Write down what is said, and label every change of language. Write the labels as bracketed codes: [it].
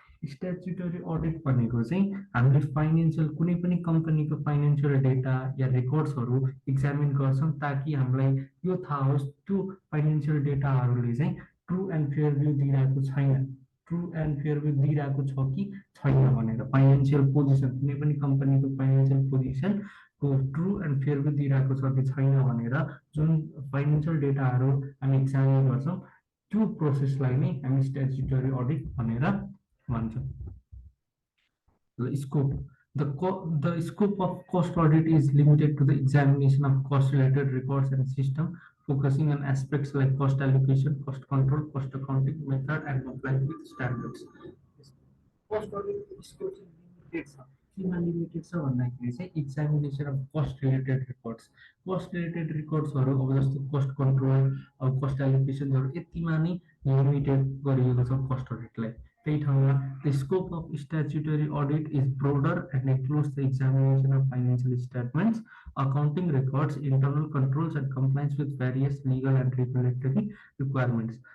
[ne] स्ट्याच्युटरी audit भनेको चाहिँ हामीले फाइनेन्शियल कुनै पनि कम्पनीको फाइनेन्शियल डेटा या रेकर्ड्सहरू एक्जामिन गर्छौँ ताकि हामीलाई यो थाहा होस् त्यो फाइनेन्शियल डेटाहरूले चाहिँ ट्रु एन्ड फेयर भ्यू दिइरहेको छैन, ट्रु एन्ड फेयर भ्यू दिइरहेको छ कि छैन भनेर। फाइनेन्शियल पोजिसन कुनै पनि कम्पनीको financial पोजिसनको true and fair view दिइरहेको छ कि छैन भनेर जुन फाइनेन्शियल डेटाहरू हामी एक्जामिन गर्छौँ त्यो प्रोसेसलाई नै हामी स्ट्याच्युटरी अडिट भनेर भन्छौँ। [en] Scope. The scope of cost audit is limited to the examination of cost-related records and system, focusing on aspects like cost allocation, cost control, cost accounting method, and compliance with standards. Cost audit scope limited [ne] छ भन्दाखेरि चाहिँ [en] examination of cost related reports, [ne] cost related रिपोर्ट्सहरू अब जस्तो cost control अब cost एलोकेसनहरू यतिमा नै limited गरिएको छ कस्ट अडिटलाई। [en] त्यही ठाउँमा the scope of statutory audit is broader and includes the examination of financial statements, accounting records, internal controls and compliance with various legal and regulatory requirements.